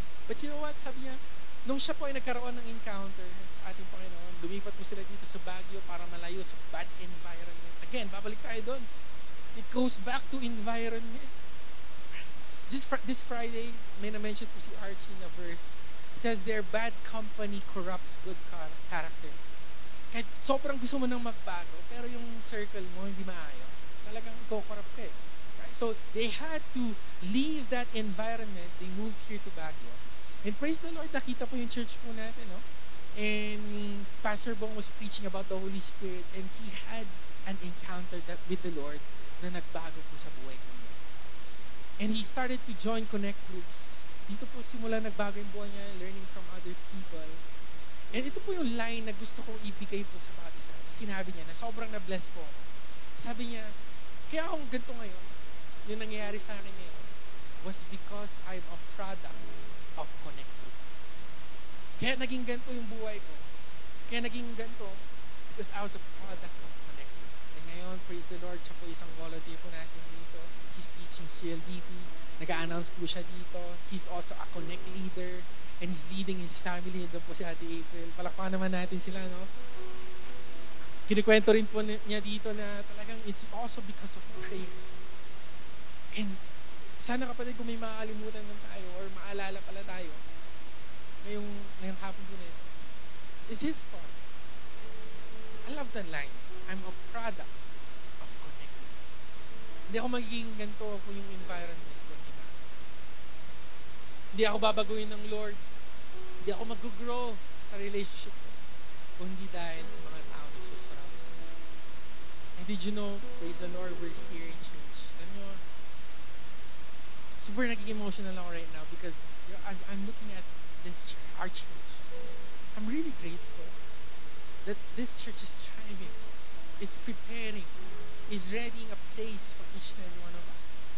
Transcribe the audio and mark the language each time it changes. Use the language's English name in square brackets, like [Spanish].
[Filipino] But you know what, sabi niya, nung siya po ay nagkaroon ng encounter sa ating Panginoon, lumipat po sila dito sa Baguio para malayo sa bad environment. Again, babalik tayo doon. [English] It goes back to environment. This Friday, may na-mention po si Archie na verse. It says, their bad company corrupts good character. [Filipino] Kahit sobrang gusto mo nang magbago, pero yung circle mo hindi maayos, talagang corrupt ka eh. Right? [English] So, they had to leave that environment. They moved here to Baguio. And praise the Lord, nakita po yung church po natin, no? And Pastor Bong was preaching about the Holy Spirit, and he had an encounter with the Lord na nagbago po sa buhay ko niya. And he started to join connect groups. [Filipino] Dito po simula nagbago yung buhay niya, learning from other people. And ito po yung line na gusto kong ibigay po sa bawat isa. Sinabi niya na sobrang na-bless po ako. Sabi niya, kaya akong ganito ngayon, yung nangyayari sa akin ngayon, was because I'm a product of connect groups. Kaya naging ganito yung buhay ko. [English] Kaya naging ganito because I was a product of connect groups. [Filipino] And ngayon, praise the Lord, siya po isang volunteer po natin dito. He's teaching CLDP. Nag-a-announce po siya dito. [English] He's also a connect leader. And he's leading his family. Doon po si Ate April. [Filipino] Palakpakan naman natin sila, no? Kinikwento rin po niya dito na talagang it's also because of prayers. And sana kapatid kung may makakalimutan man tayo or maalala pala tayo ngayong hapon po na ito, is his story. I love that line. [English] I'm a product of connectedness. [Filipino] Hindi ako magiging ganito kung yung environment ko hindi maayos. Hindi ako babaguhin ng Lord. Hindi ako mag-grow sa relationship ko kung hindi dahil sa mga tao nagsusurround sa akin. [English] And did you know, praise the Lord, we're here in church. Alam nyo, super naging emotional ako right now because as I'm looking at this church, our church, I'm really grateful that this church is striving, is preparing, is readying a place for each and every one of us.